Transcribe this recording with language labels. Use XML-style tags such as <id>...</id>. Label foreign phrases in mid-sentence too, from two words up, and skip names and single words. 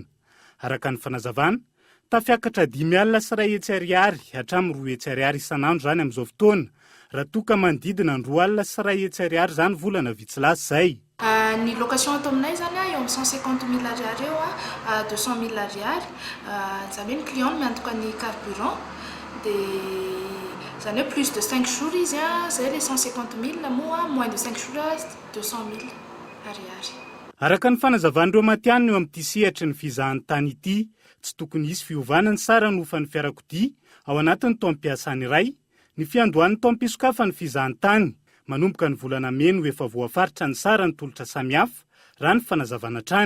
<mg>Araka ny fanazavana, tafiakatra 5 alina sy 2 hetsy ariary hatramin'ny 2 hetsy ariary isanandro zany amin'izao fotoana, raha toa ka manodidina ny 2 alina sy 2 hetsy ariary zany volana vitsy zay. Ny location ato aminay zany eo amin'ny 150 000 ariary eo 200 000 ariary. Zany hoe ny client no miantoka ny carburant dia zany hoe</mg> <fr>plus de 5 jours</fr> <mg>izy zay le 150 000 moa</mg> <fr>moins de 5 jours</fr> <mg>200 000 ariary. Araka ny fanazavan'ireo matianina eo amin'ity sehatry ny fizahan'ny tany ity, tsy tokony hisy fiovanany sara ny ofan'ny fiarakodia ao anatin'ny taom-piasany iray, ny fiandohan'ny taom-pisokafa ny fizahan'ny tany, manomboka ny volana meno efa voafaritra ny sara ny tolotra samihafa raha ny fanazavana trany.</mg>